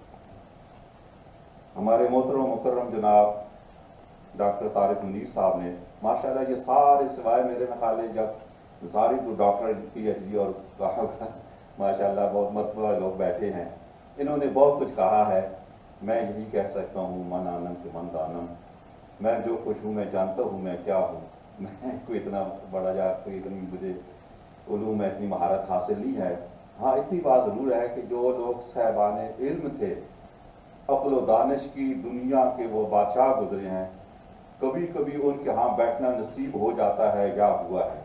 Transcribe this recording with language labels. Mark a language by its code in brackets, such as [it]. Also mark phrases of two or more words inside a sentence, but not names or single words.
[ur] ہمارے محترم مکرم جناب ڈاکٹر طارق منیر صاحب نے ماشاءاللہ یہ سارے سوائے میرے میں خیال ہے جب ساری جو ڈاکٹر PhD اور ماشاءاللہ بہت مرتبہ لوگ بیٹھے ہیں، انہوں نے بہت کچھ کہا ہے. میں یہی کہہ سکتا ہوں [fa] من آنم کہ من دانم. [ur] میں جو کچھ ہوں میں جانتا ہوں میں کیا ہوں. میں کوئی اتنا بڑا یا کوئی اتنی مجھے علوم میں اتنی مہارت حاصل نہیں ہے. ہاں اتنی بات ضرور ہے کہ جو لوگ صاحبان علم تھے، عقل و دانش کی دنیا کے وہ بادشاہ گزرے ہیں، کبھی کبھی ان کے ہاں بیٹھنا نصیب ہو جاتا ہے یا ہوا ہے.